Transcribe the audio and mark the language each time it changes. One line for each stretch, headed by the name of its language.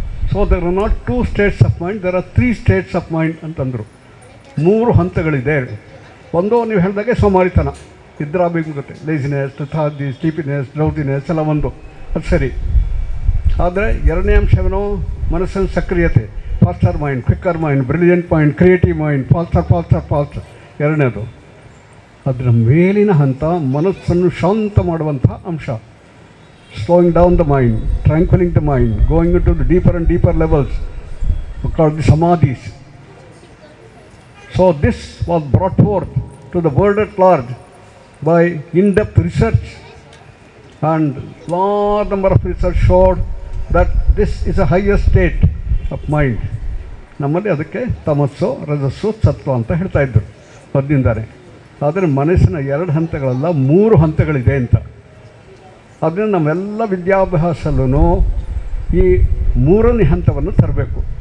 English: So there are not 2 states of mind, there are 3 states of mind
Kannada: ಅಂತಂದರು. 3 ಹಂತಗಳಿದೆ. ಒಂದು ನೀವು ಹೇಳಿದಾಗೆ ಸೋಮಾರಿತನ, ನಿದ್ರಾಭಿಮುಖತೆ,
English: laziness, lethargy, sleepiness, drowsiness
Kannada: ಎಲ್ಲ ಒಂದು, ಅದು ಸರಿ. ಆದರೆ ಎರಡನೇ ಅಂಶವೇನೋ ಮನಸ್ಸಿನ ಸಕ್ರಿಯತೆ,
English: faster mind, quicker mind, brilliant mind, creative mind, faster
Kannada: ಎರಡನೇದು. ಅದರ ಮೇಲಿನ ಹಂತ ಮನಸ್ಸನ್ನು ಶಾಂತ ಮಾಡುವಂಥ ಅಂಶ,
English: Slowing down the mind, tranquilling the mind, going to the deeper and deeper levels called the samadhis. So this was brought forth to the world at large by in-depth research, and large number of research showed that this is a higher state of mind.
Kannada: ನಮ್ಮಲ್ಲಿ ಅದಕ್ಕೆ ತಮಸ್ಸು, ರಜಸ್ಸು, ಸತ್ವ ಅಂತ ಹೇಳ್ತಾ ಇದ್ದರು ಮೊದಲಿಂದಾನೆ. ಆದರೆ ಮನಸ್ಸಿನ 2 ಹಂತಗಳಲ್ಲ, 3 ಹಂತಗಳಿದೆ ಅಂತ. ಅದರಿಂದ ನಮ್ಮೆಲ್ಲ ವಿದ್ಯಾಭ್ಯಾಸಲ್ಲೂ ಈ 3ನೇ ಹಂತವನ್ನು ತರಬೇಕು.